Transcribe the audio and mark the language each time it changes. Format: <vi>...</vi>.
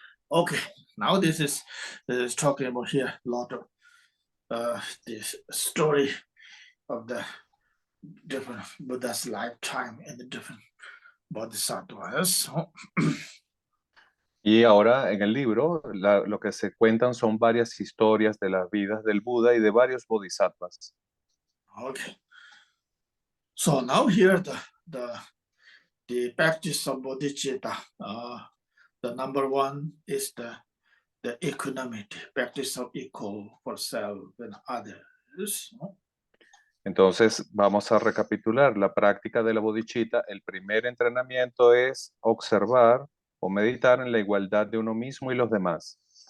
<en>Okay, now this is talking about here a lot of this story of the different Buddha's lifetime and the different bodhisattvas.</en> <es>Y ahora en el libro lo que se cuentan son varias historias de las vidas del Buda y de varios bodhisattvas.</es> <en>Okay. So now here the practice of bodhicitta. The number one is the equanimity, practice of equal for self and others.</en> <es>Entonces vamos a recapitular la práctica de la bodhicitta. El primer entrenamiento es observar o meditar en la igualdad de uno mismo y los demás.</es>